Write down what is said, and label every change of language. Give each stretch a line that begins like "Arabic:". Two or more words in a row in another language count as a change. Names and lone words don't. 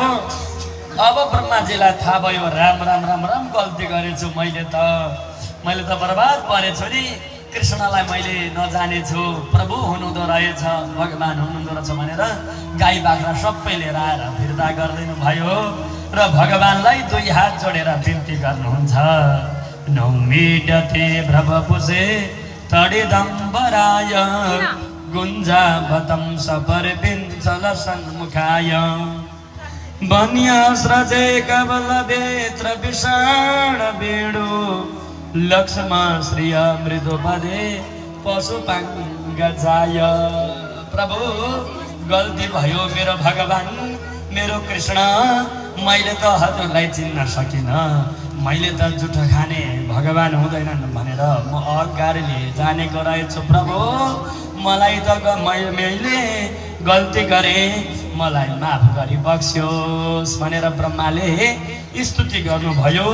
Nepali: अब ब्रह्माजीलाई थाहा भयो राम राम राम राम गल्ती गरेछु मैले त बर्बाद परेछु नि। कृष्णलाई मैले नजानेछु, प्रभु हुनुहुँदो रहेछ, भगवान हुनुहुँदो रहेछ भनेर गाई बाख्रा सबै लिएर आएर फिर्ता गरिदिनु भयो र भगवानलाई 2 हात जोडेर बिन्ती गर्नुहुन्छ।
Sanskrit: नौमिडते भ्रवपुषे तडिदम्बराय गुञ्जावतं सपर्विञ्चल सन्मुखाय वन्यास्रजे कवलवेत्र विषाण वेणु लक्ष्मा श्रिय मृदुपदे पशुपाङ्गजाय।
Nepali: प्रभु गल्ती भयो मेरो भगवान, मेरो कृष्ण, मैले त हजुरलाई चिन्न सकिनँ। मैले त जुठो खाने भगवान हुँदैनन् भनेर म अगाडिले जानेको रहेछु। प्रभु मलाई त मैले गल्ती गरेँ, मलाई माफ गरी बक्स्योस् भनेर ब्रह्माले स्तुति गर्नुभयो।